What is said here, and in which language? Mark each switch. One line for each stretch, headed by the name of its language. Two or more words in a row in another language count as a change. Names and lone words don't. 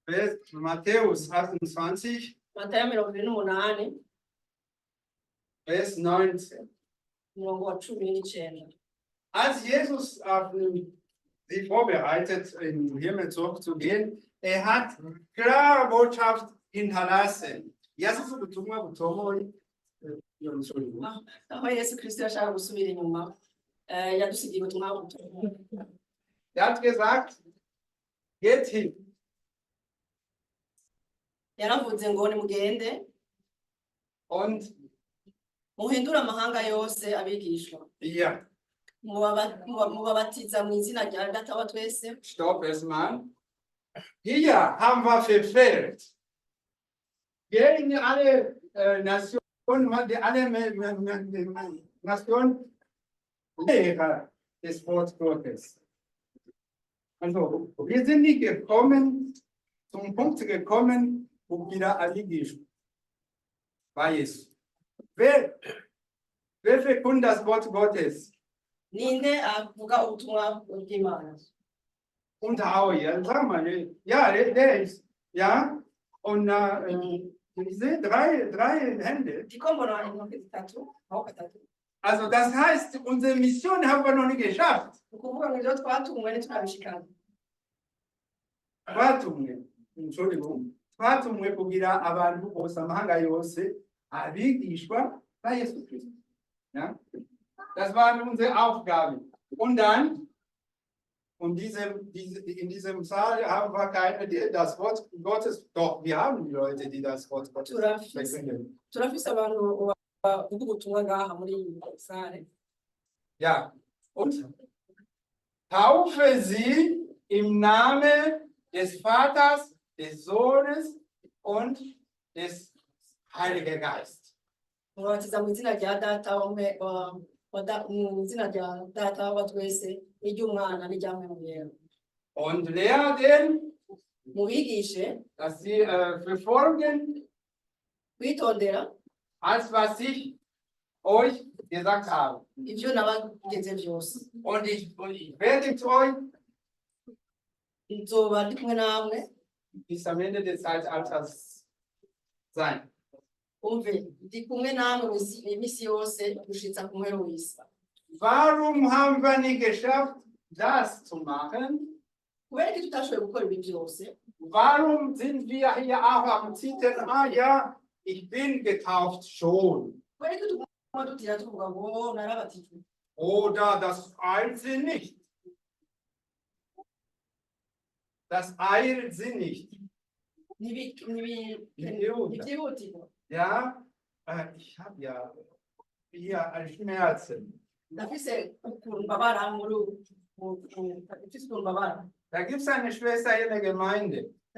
German: Matthäus 28,
Rundi: Matayo 28
German: Vers 19.
Rundi: umurongo wa 19.
German: Als Jesus sie vorbereitet, in den Himmel zurückzugehen, er hat klare Botschaft hinterlassen.
Rundi: Jesus ubutumwa butomoye. Entschuldigung. Aho Yesu Kristo yashaka gusubira inyuma yadusigiye ubutumwa butomoye.
German: Er hat gesagt, geht hin.
Rundi: Yaravuze ngo nimugende
German: Und
Rundi: muhindure amahanga yose abigishwa.
German: ja,
Rundi: mubabatiza mu izina rya Data wa twese.
German: stopp erstmal. Hier haben wir verfehlt. Gehen in alle Nationen, alle Nationen Lehrer des Wortes Gottes. Also, wir sind nicht gekommen, zum Punkt gekommen, wo wieder alle bei Jesus. Wer verkündet das Wort Gottes?
Rundi: Ninde avuga ubutumwa bw'Imana?
German: Und auch, ja, sag mal, ja, der ist, ja, und diese drei Hände. Die kommen noch
Rundi: intoki zitatu, aho gatatu.
German: Also das heißt, unsere Mission haben wir noch nicht geschafft.
Rundi: Ukuvuga ngo ibyo twatumwe ntiturabishikana. Twatumwe, Entschuldigung, twatumwe kugira abantu bose amahanga yose abigishwa
German: bei Jesus Christus.
Rundi: Ja?
German: Das war unsere Aufgabe. Und dann, in diesem Saal haben wir keine, die das Wort Gottes, doch, wir haben die Leute, die das Wort Gottes verkünden.
Rundi: Turafise abantu bavuga ubutumwa ngaha muri iyi sare.
German: Ja, und taufe sie im Namen des Vaters, des Sohnes und des Heiligen Geistes.
Rundi: Mubatiza mu izina rya Data mu izina rya Data wa twese n'iry'Umwana n'irya Mwemu.
German: Und lehren,
Rundi: mubigishe,
German: dass sie verfolgen,
Rundi: kwitondera
German: als was ich euch gesagt habe.
Rundi: Ibyo nabageze byose.
German: Und ich werde mit euch
Rundi: nzoba ndi kumwe namwe
German: bis am Ende des Zeitalters sein.
Rundi: Umve ndi kumwe namwe iminsi yose gushitsa ku mpero w'isi.
German: Warum haben wir nicht geschafft, das zu machen?
Rundi: Kubera ko tutashoboye gukora ibi byose.
German: Warum sind wir hier auch am Zitern? Ah ja, ich bin getauft schon.
Rundi: Kubera ko tuguma dutira tuvuga ngo narabatijwe.
German: Oder das eilt sie nicht. Das eilt sie nicht. Ja, ich habe ja hier einen Schmerzen. Da gibt es eine Schwester in der Gemeinde.